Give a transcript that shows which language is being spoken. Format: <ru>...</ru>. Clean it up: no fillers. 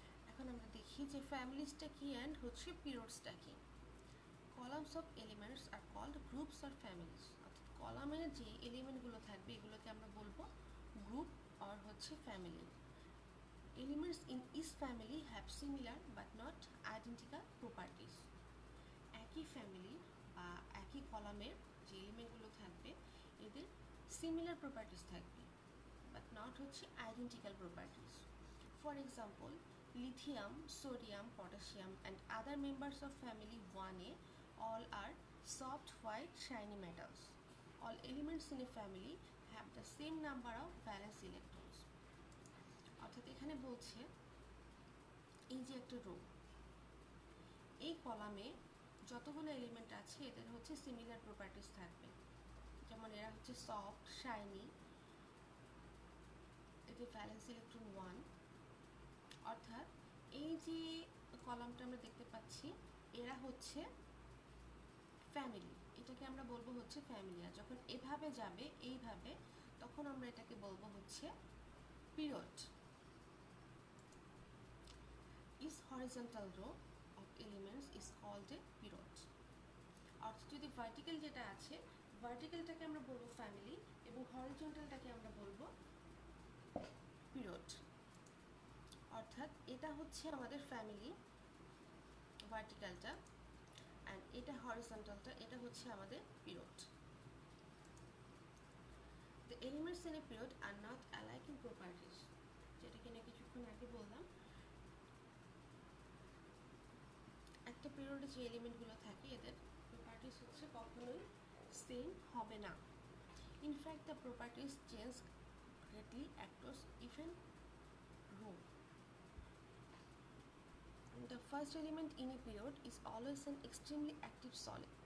<bn>এখন আমরা দেখি যে ফ্যামিলিসটা কি অ্যান্ড হচ্ছে পিরিয়ডসটা কি।</bn> <en>Columns of elements are called groups or families.</en> <bn>অর্থাৎ কলামের যে এলিমেন্টগুলো থাকবে এগুলোকে আমরা বলবো গ্রুপ আর হচ্ছে family.</bn> <en>Elements in each family have similar but not identical properties.</en> <bn>একই ফ্যামিলি বা একই কলামের যে এলিমেন্টগুলো থাকবে এদের সিমিলার প্রপার্টিস থাকবে বাট নট হচ্ছে identical properties.</bn> <en>For example, lithium, sodium, potassium and other members of family 1A all are soft white shiny metals. All elements in a family have the same number of valence electrons.</en> <bn>অর্থাৎ এখানে বলছে এই যে একটা rho, এই কলামে যতগুলো element আছে এদের হচ্ছে সিমিলার প্রপার্টিস থাকবে, যেমন এরা হচ্ছে সফট শাইনি, এদের ভ্যালেন্স ইলেকট্রন 1। অর্থাৎ এই যে কলামটা আমরা দেখতে পাচ্ছি এরা হচ্ছে ফ্যামিলি, এটাকে আমরা বলবো হচ্ছে ফ্যামিলি। আর যখন এভাবে যাবে এইভাবে তখন আমরা এটাকে বলবো হচ্ছে period.</bn> <en>Each horizontal row of elements is called a period.</en> <bn>অর্থাৎ যদি ভার্টিক্যাল যেটা আছে ভার্টিক্যালটাকে আমরা বলবো ফ্যামিলি এবং হরিজন্টালটাকে আমরা বলবো পিরিয়ড। অর্থাৎ এটা হচ্ছে আমাদের ফ্যামিলি ভার্টিক্যালটা, অ্যান্ড এটা হরিজন্টালটা, এটা হচ্ছে আমাদের period.</bn> <en>The elements in a period are not alike in properties,</en> <bn>যেটা কিনা কিছুক্ষণ আগে বললাম। একটা পিরিয়ডে যে এলিমেন্টগুলো থাকে এদের প্রপার্টিস হচ্ছে কখনোই সেম হবে না।</bn> <en>In fact the properties change greatly across even row. The first element in a period is always an extremely active solid.</en>